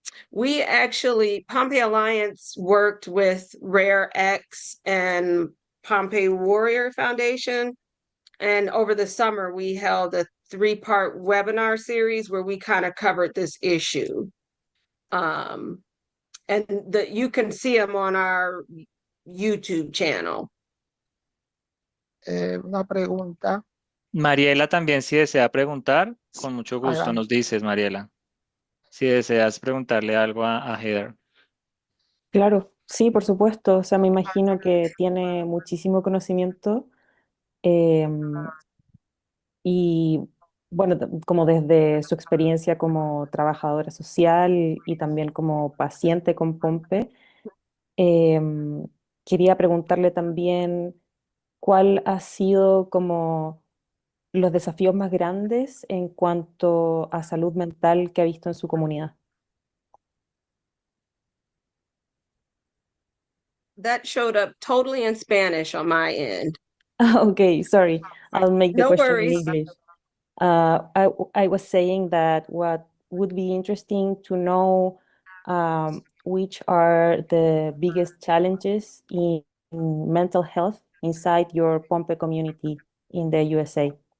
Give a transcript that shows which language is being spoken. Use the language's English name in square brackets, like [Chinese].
[English] We actually, Pompe Alliance worked with Rare X and Pompe Warrior Foundation, and over the summer we held a 3-part webinar series where we kind of covered this issue. And you can see them on our YouTube channel. [Spanish] Una pregunta. Mariela también, si desea preguntar, con mucho gusto Adelante. nos dices, Mariela, si deseas preguntarle algo a Heather. Claro, sí, por supuesto. O sea, me imagino que tiene muchísimo conocimiento em, y, bueno, como desde su experiencia como trabajadora social y también como paciente con Pompe, em, quería preguntarle también cuál ha sido como los desafíos más grandes en cuanto a salud mental que ha visto en su comunidad. [English] That showed up totally in Spanish on my end. Okay, sorry. I'll make the No question in worries. English. I was saying that what would be interesting to know, which are the biggest challenges in mental health inside your Pompe community in the USA.